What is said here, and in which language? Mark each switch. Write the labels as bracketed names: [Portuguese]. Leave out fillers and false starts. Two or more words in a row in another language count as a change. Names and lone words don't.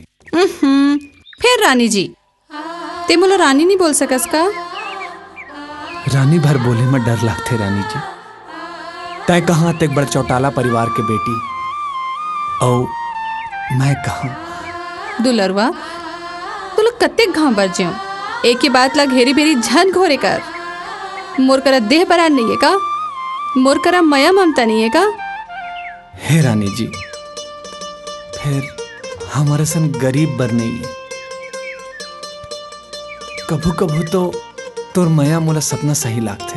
[Chhattisgarhi] फिर रानी जी, ते मोला रानी नहीं बोल सकस का? रानी भर बोले में डर लगते रानी जी। तय कहाँ तक बड़ चौटाला परिवार के बेटी, और मैं कहाँ? दुलरवा, तू लोग कत्ते घाव बर ज्यो, एक ही बात ला घेरी बेरी झन घोरे कर। मोर करा देह बरान नहीं है का? मोर करा मया ममता नहीं है का? हे रानी जी, फिर हमारे सन गरीब बर नहीं है। कभू कभू तो तोर मया मोला सपना सही लागथे।